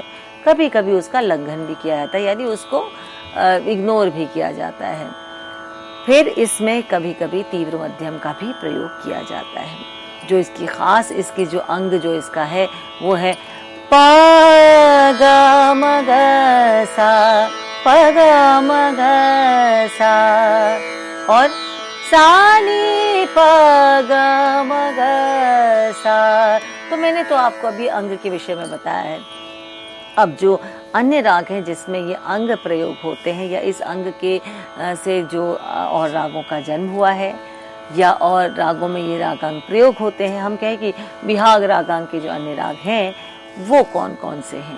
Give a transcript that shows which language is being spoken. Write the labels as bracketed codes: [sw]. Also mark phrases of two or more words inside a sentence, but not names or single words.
[hi] कभी कभी उसका लंघन भी किया जाता है, यानी उसको इग्नोर भी किया जाता है। फिर इसमें कभी कभी तीव्र मध्यम का भी प्रयोग किया जाता है। जो इसकी खास इसकी जो अंग जो इसका है वो है पा गा म ग सा, प गा म ग सा, और सा नी प गा म ग सा। तो मैंने तो आपको अभी अंग के विषय में बताया है। अब जो अन्य राग हैं जिसमें ये अंग प्रयोग होते हैं या इस अंग के से जो और रागों का जन्म हुआ है या और रागों में ये रागांग प्रयोग होते हैं, हम कहें कि बिहाग रागांग के जो अन्य राग हैं वो कौन कौन से हैं।